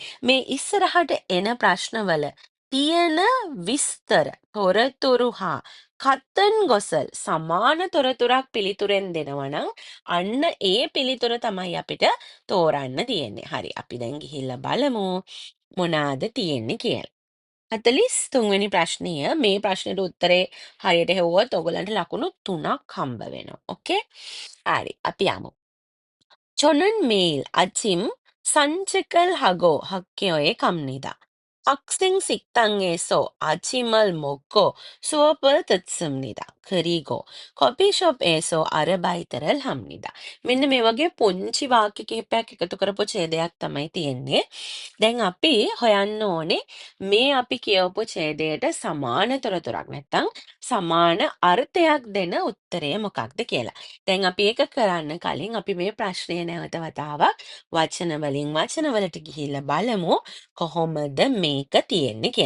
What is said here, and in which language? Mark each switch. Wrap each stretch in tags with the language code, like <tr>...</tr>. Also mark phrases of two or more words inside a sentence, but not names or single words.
<si>මේ ඉස්සරහට එන ප්‍රශ්නවල තියෙන විස්තර තොරතුරු හා කත්තන් ගොසල් සමාන තොරතුරක් පිළිතුරෙන් දෙනවා නම් අන්න ඒ පිළිතුර තමයි අපිට තෝරන්න තියෙන්නේ. හරි අපි දැන් ගිහිල්ලා බලමු මොනවාද තියෙන්නේ කියලා. 43 වෙනි ප්‍රශ්නය මේ ප්‍රශ්නෙට උත්තරේ හරියට හෙව්වොත් ඔයගලන්ට ලකුණු 3ක් හම්බ වෙනවා. ඕකේ? හරි අපි යමු.</si> <ko>저는 매일 아침 산책을 하고 학교에 갑니다. 학생 식당에서 아침을 먹고 수업을 듣습니다. 그리고 커피숍에서 아르바이트를 합니다.</ko> <si>මෙන්න මේ වගේ පුංචි වාක්‍ය කිහිපයක් එකතු කරපු ඡේදයක් තමයි තියෙන්නේ. දැන් අපි හොයන්න ඕනේ මේ අපි කියවපු ඡේදයට සමාන තොරතුරක් නැත්නම් සමාන අර්ථයක් දෙන උත්තරය මොකක්ද කියලා. දැන් අපි ඒක කරන්න කලින් අපි මේ ප්‍රශ්නය නැවත වතාවක් වචන වලින් වචනවලට ගිහිල්ලා බලමු කොහොමද මේක තියෙන්නේ කියලා.</si>